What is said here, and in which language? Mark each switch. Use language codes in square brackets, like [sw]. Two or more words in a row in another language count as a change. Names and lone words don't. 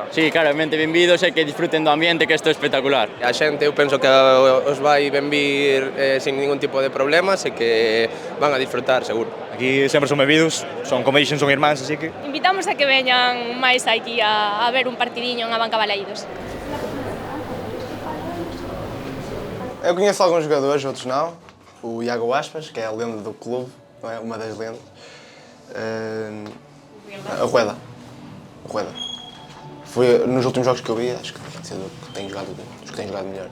[gl] Sí, claramente benvidos e que disfruten do ambiente, que isto é espectacular. A xente eu penso que os vai benvir sin ningún tipo de problemas e que van a disfrutar, seguro. Aquí sempre son benvidos, son como dixen, son irmáns, así que... Invitamos a que veñan máis aquí a ver un partidiño en a Banca Balaídos. [pt] Eu conheço alguns jogadores, outros não. O Iago Aspas, que é a lenda do clube, não é? Uma das lendas. A Rueda. Foi nos últimos jogos que eu vi, acho que tem sido dos que tem jogado melhor.